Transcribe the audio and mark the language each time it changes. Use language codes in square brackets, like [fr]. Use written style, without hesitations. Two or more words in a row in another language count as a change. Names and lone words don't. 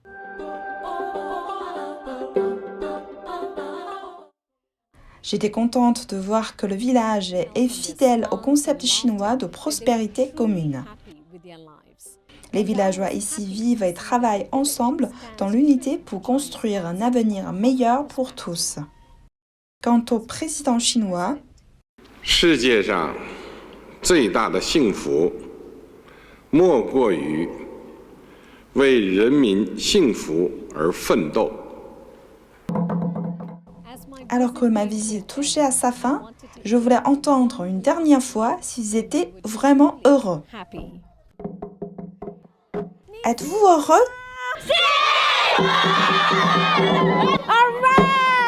[fr] J'étais contente de voir que le village est fidèle au concept chinois de prospérité commune. Les villageois ici vivent et travaillent ensemble dans l'unité pour construire un avenir meilleur pour tous. Quant au président chinois, [zh] 世界上最大的幸福莫过于为人民幸福而奋斗。 [fr] Alors que ma visite touchait à sa fin, je voulais entendre une dernière fois s'ils étaient vraiment heureux. Êtes-vous heureux? [en] All right!